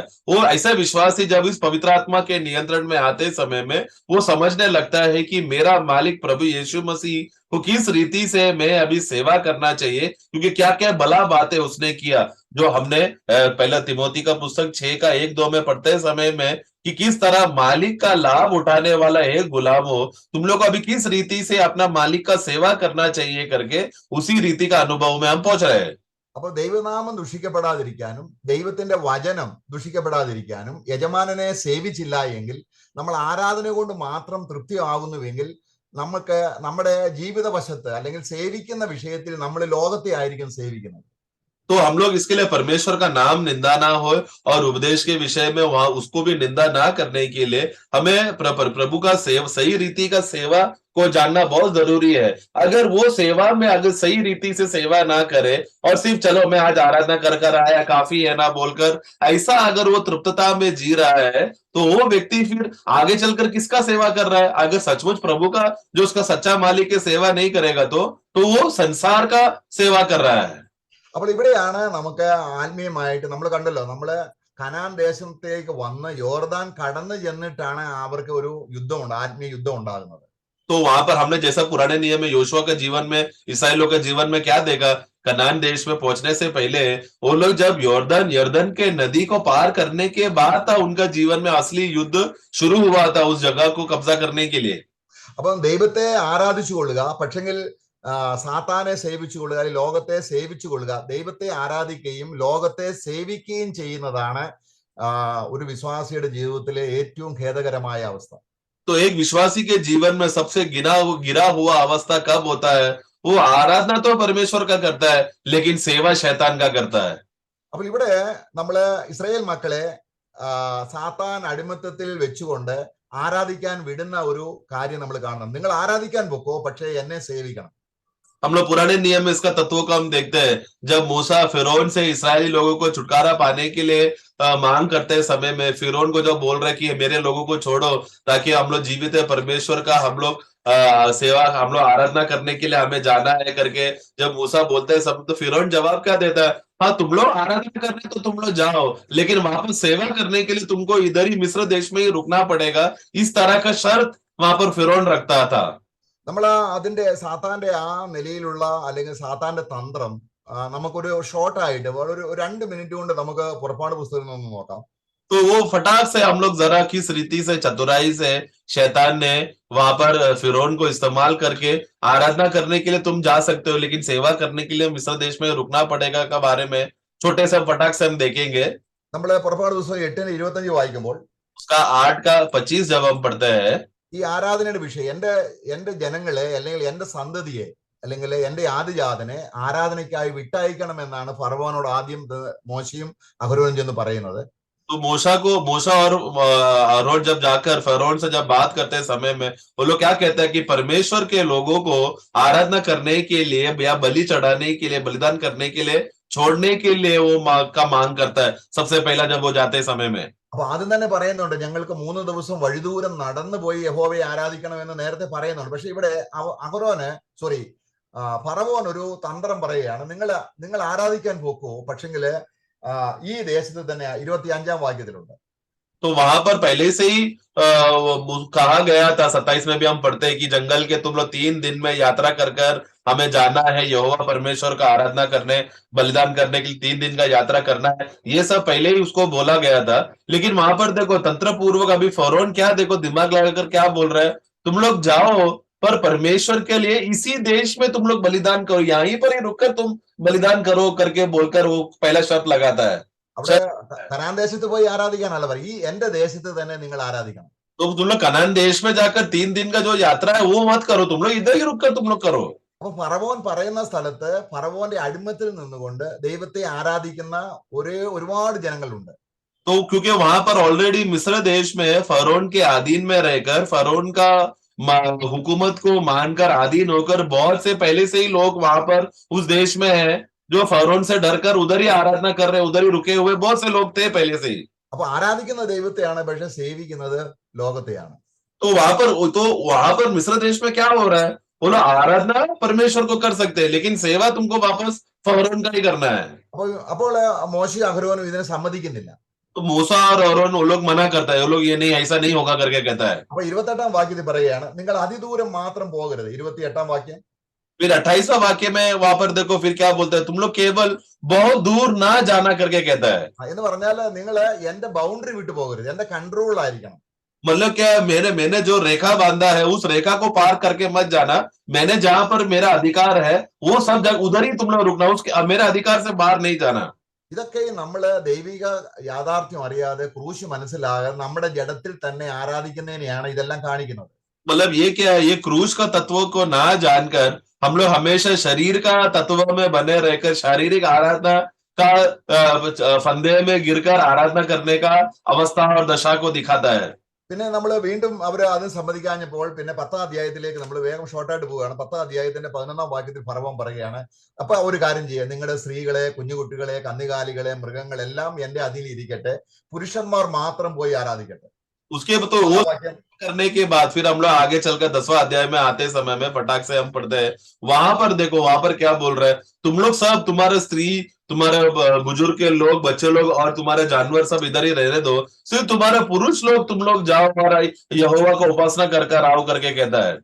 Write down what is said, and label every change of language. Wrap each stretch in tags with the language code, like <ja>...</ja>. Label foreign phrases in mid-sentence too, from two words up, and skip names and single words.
<hi>वो ऐसा विश्वासी जब इस पवित्र आत्मा के नियंत्रण में आते समय में वो समझने लगता है कि मेरा मालिक प्रभु यीशु मसीह को किस रीति से मैं अभी सेवा करना चाहिए, क्योंकि क्या क्या भला बातें उसने किया जो हमने पहला तिमोथी का पुस्तक 6:1-2 में पढ़ते समय में कि किस तरह मालिक का लाभ उठाने वाला एक गुलाम हो, तुम लोग अभी किस रीति से अपना मालिक का सेवा करना चाहिए करके उसी रीति का अनुभव में हम पहुंच रहे हैं।</hi> <ml>അപ്പോൾ ദൈവനാമം ദുഷിക്കപ്പെടാതിരിക്കാനും ദൈവത്തിന്റെ വചനം ദുഷിക്കപ്പെടാതിരിക്കാനും യജമാനനെ സേവിച്ചില്ല എങ്കിൽ നമ്മൾ ആരാധന കൊണ്ട് മാത്രം തൃപ്തിയാകുന്നുവെങ്കിൽ നമുക്ക് നമ്മുടെ ജീവിത വശത്ത് അല്ലെങ്കിൽ സേവിക്കുന്ന വിഷയത്തിൽ നമ്മൾ ലോകത്തെ ആയിരിക്കും സേവിക്കുന്നത്.</ml> <hi>तो हम लोग इसके लिए परमेश्वर का नाम निंदा ना हो और उपदेश के विषय में वहां उसको भी निंदा ना करने के लिए हमें प्रभु का सही रीति का सेवा को जानना बहुत जरूरी है। अगर वो सेवा में अगर सही रीति से सेवा ना करे और सिर्फ चलो मैं आज आराधना कर आया काफी है ना बोलकर ऐसा अगर वो तृप्तता में जी रहा है तो वो व्यक्ति फिर आगे चलकर किसका सेवा कर रहा है? अगर सचमुच प्रभु का जो उसका सच्चा मालिक की सेवा नहीं करेगा तो वो संसार का सेवा कर रहा है।</hi> <ml>അപ്പോൾ ഇവിടെയാണ് നമുക്ക് ആത്മീയമായിട്ട് നമ്മൾ കണ്ടല്ലോ, നമ്മള് കനാൻ ദേശത്തേക്ക് വന്ന് യോർദാൻ കടന്നു ചെന്നിട്ടാണ് അവർക്ക് ഒരു യുദ്ധം ആത്മീയ യുദ്ധം ഉണ്ടാകുന്നത്.</ml> <hi>तो वहां पर हमने जैसा पुराने नियम में योशुआ के जीवन में इस्राएलियों के जीवन में क्या देखा, कनान देश में पहुंचने से पहले वो लोग जब यर्दन के नदी को पार करने के बाद था उनका जीवन में असली युद्ध शुरू हुआ था उस जगह को कब्जा करने के लिए।</hi> <ml>അപ്പം ദൈവത്തെ ആരാധിച്ചു കൊള്ളുക, പക്ഷെങ്കിൽ സാത്താനെ സേവിച്ചു കൊള്ളുക, ലോകത്തെ സേവിച്ചു കൊള്ളുക, ദൈവത്തെ ആരാധിക്കുകയും ലോകത്തെ സേവിക്കുകയും ചെയ്യുന്നതാണ് ഒരു വിശ്വാസിയുടെ ജീവിതത്തിലെ ഏറ്റവും ഖേദകരമായ അവസ്ഥ.</ml> <hi>तो एक विश्वासी के जीवन में सबसे गिरा हुआ अवस्था कब होता है? वो आराधना तो परमेश्वर का करता है, लेकिन सेवा शैतान का करता है.</hi> <ml>അപ്പോൾ ഇവിടെ നമ്മള് ഇസ്രായേൽ മക്കളെ സാത്താൻ അടിമത്തത്തിൽ വെച്ചുകൊണ്ട് ആരാധിക്കാൻ വിടുന്ന ഒരു കാര്യം നമ്മൾ കാണണം. നിങ്ങൾ ആരാധിക്കാൻ പോക്കോ, പക്ഷേ എന്നെ സേവിക്കണം.</ml> <hi>हम लोग पुराने नियम में इसका तत्व को हम देखते हैं. जब मूसा फिरौन से इस्राएली लोगों को छुटकारा पाने के लिए मांग करते समय में फिरौन को जब बोल रहे कि मेरे लोगों को छोड़ो ताकि हम लोग जीवित है परमेश्वर का हम लोग सेवा हम लोग आराधना करने के लिए हमें जाना है करके जब मूसा बोलते हैं सब, तो फिरौन जवाब क्या देता है? हाँ, तुम लोग आराधना करने तो तुम लोग जाओ, लेकिन वहां पर सेवा करने के लिए तुमको इधर ही मिस्र देश में ही रुकना पड़ेगा. इस तरह का शर्त वहां पर फिरौन रखता था.</hi> <ml>നമ്മൾ അതിന്റെ സാത്താന്റെ ആ നിലയിലുള്ള അല്ലെങ്കിൽ സാത്താന്റെ തന്ത്രം നമുക്കൊരു ഷോർട്ടായിട്ട് ഒരു 2 മിനിറ്റ് കൊണ്ട് നമുക്ക് പുറപ്പാട് പുസ്തകത്തിൽ നിന്ന് നോക്കാം.</ml> <hi>तो वो फटाक से हम लोग जरा किस रीति से चतुराई से शैतान ने वहां पर फिरौन को इस्तेमाल करके आराधना करने के लिए तुम जा सकते हो, लेकिन सेवा करने के लिए मिस्र देश में रुकना पड़ेगा का बारे में छोटे से फटाक से हम देखेंगे.</hi> <ml>നമ്മൾ പുറപ്പാട് പുസ്തകം 8:25 വായിക്കുമ്പോൾ</ml> <hi>उसका 8:25 जब हम पढ़ते हैं,</hi> <ml>ഈ ആരാധനയുടെ വിഷയം എന്റെ ജനങ്ങളെ അല്ലെങ്കിൽ എന്റെ സന്തതിയെ അല്ലെങ്കിൽ എന്റെ ആദിജാതനെ ആരാധനയ്ക്കായി വിട്ടയക്കണം എന്നാണ് ഫറവോനോട് ആദ്യം മോശയും അഹരോനും ചെന്ന് പറയുന്നത്.</ml> <hi>तो मूसा और अहरोन जब जाकर फरौन से जब बात करते समय में वो लोग क्या कहते हैं कि परमेश्वर के लोगों को आराधना करने के लिए या बलि चढ़ाने के लिए बलिदान करने के लिए छोड़ने के लिए वो मांग करता है सबसे पहला जब वो जाते समय में.</hi> <ml>അപ്പൊ ആദ്യം തന്നെ പറയുന്നുണ്ട് ഞങ്ങൾക്ക് 3 ദിവസം വഴിദൂരം നടന്നു പോയി യഹോവയെ ആരാധിക്കണം എന്ന് നേരത്തെ പറയുന്നുണ്ട്. പക്ഷെ ഇവിടെ ഫറവോൻ ഒരു തന്ത്രം പറയുകയാണ്, നിങ്ങൾ ആരാധിക്കാൻ പോക്കോ, പക്ഷെങ്കില് ഈ ദേശത്ത് തന്നെ 25-ാം വാക്യത്തിലുണ്ട്.</ml> <hi>तो वहां पर पहले से ही कहा गया था, 27 में भी हम पढ़ते हैं कि जंगल के तुम लोग 3 दिन में यात्रा कर हमें जाना है यहोवा परमेश्वर का आराधना करने बलिदान करने के लिए 3 दिन का यात्रा करना है. ये सब पहले ही उसको बोला गया था. लेकिन वहां पर देखो तंत्र पूर्वक अभी फरौन क्या देखो दिमाग लगाकर क्या बोल रहे हैं, तुम लोग जाओ पर परमेश्वर के लिए इसी देश में तुम लोग बलिदान करो, यहीं पर ही रुककर तुम बलिदान करो करके बोलकर वो पहला शर्त लगाता है.</hi> <ml>അവിടെ കനാൻ ദേശത്ത് പോയി ആരാധിക്കാനല്ല പറയും, ഈ എന്റെ ദേശത്ത് തന്നെ നിങ്ങൾ ആരാധിക്കണം.</ml> <hi>तो तुम लोग कनान देश में जाकर 3 दिन का जो यात्रा है वो मत करो, तुम लोग इधर ही रुककर तुम लोग करो.</hi> <ml>അപ്പൊ ഫറവോൻ പറയുന്ന സ്ഥലത്ത് ഫറവോന്റെ അടിമത്തിൽ നിന്നുകൊണ്ട് ദൈവത്തെ ആരാധിക്കുന്ന ഒരുപാട് ജനങ്ങളുണ്ട്.</ml> <hi>तो क्योंकि वहां पर ऑलरेडी मिस्र देश में फरौन के अधीन में रहकर फरौन का हुकूमत को मानकर अधीन होकर बहुत से पहले से ही लोग वहां पर उस देश में है जो फरौन से डरकर उधर ही आराधना कर रहे, उधर ही रुके हुए बहुत से लोग थे पहले से ही.</hi> <ml>അപ്പൊ ആരാധിക്കുന്ന ദൈവത്തെയാണ്, പക്ഷെ സേവിക്കുന്നത് ലോകത്തെയാണ്.</ml> <hi>तो वहां पर मिस्र देश में क्या हो रहा है, बोलो आराधना परमेश्वर को कर सकते हैं, लेकिन सेवा तुमको वापस फरौन का ही करना है.</hi> <ml>അപ്പോൾ മോശയും അഹരോനും ഇതിനെ സമ്മതിക്കുന്നില്ല.</ml> <hi>तो मूसा और अहरोन वो लोग मना करता है, वो लोग ये नहीं ऐसा नहीं होगा करके कहता है.</hi> <ml>അപ്പൊ 28-ാം വാക്യത്തിൽ പറയുകയാണ് നിങ്ങൾ അതിദൂരം മാത്രം പോകരുത്. 28-ാം വാക്യം.</ml> <hi>फिर 28वां वाक्य में वहां पर देखो फिर क्या बोलता है, तुम लोग केवल बहुत दूर ना जाना करके कहता है.</hi> <ml>എന്ന് പറഞ്ഞാൽ നിങ്ങൾ എന്റെ ബൗണ്ടറി വിട്ടു പോകരുത്, എന്റെ കൺട്രോൾ ആയിരിക്കണം.</ml> <hi>मतलब क्या, मैंने जो रेखा बांधा है उस रेखा को पार करके मत जाना, मैंने जहां पर मेरा अधिकार है वो सब जगह उधर ही तुम लोग रुकना, उसके मेरे अधिकार से बाहर नहीं जाना.</hi> <ml>ഇതൊക്കെ നമ്മള് ദൈവിക യാഥാർത്ഥ്യം അറിയാതെ ക്രൂശ് മനസ്സിലാകാതെ നമ്മുടെ ജഡത്തിൽ തന്നെ ആരാധിക്കുന്നതിനെയാണ് ഇതെല്ലാം കാണിക്കുന്നത്.</ml> <hi>मतलब ये क्या है, ये क्रूस का तत्व को ना जानकर हम लोग हमेशा शरीर का तत्व में बने रहकर शारीरिक आराधना का फंदे में गिरकर आराधना करने का अवस्था और दशा को दिखाता है.</hi> <ml>പിന്നെ നമ്മൾ വീണ്ടും അവർ അത് സമ്മതിക്കാഞ്ഞപ്പോൾ പിന്നെ 10-ാം അധ്യായത്തിലേക്ക് നമ്മൾ വേഗം ഷോർട്ടായിട്ട് പോവുകയാണ്. 10-ാം അധ്യായത്തിന്റെ 11-ാം വാക്യത്തിൽ ഫറവോൻ പറയുകയാണ്, അപ്പൊ ഒരു കാര്യം ചെയ്യുക, നിങ്ങളുടെ സ്ത്രീകളെ, കുഞ്ഞുകുട്ടികളെ, കന്നുകാലികളെ, മൃഗങ്ങളെല്ലാം എന്റെ അധീനിൽ ഇരിക്കട്ടെ, പുരുഷന്മാർ മാത്രം പോയി ആരാധിക്കട്ടെ.</ml> <hi>उसके तो वो करने के बाद फिर हम लोग आगे चलकर 10वां अध्याय में आते समय में फटाक से हम पढ़ते हैं, वहां पर देखो वहां पर क्या बोल रहे हैं, तुम लोग सब तुम्हारे स्त्री तुम्हारे बुजुर्ग के लोग बच्चे लोग और तुम्हारे जानवर सब इधर ही रहने दो, सिर्फ तुम्हारे पुरुष लोग तुम लोग जाओ और यहोवा को उपासना कर आओ करके कहता है.</hi>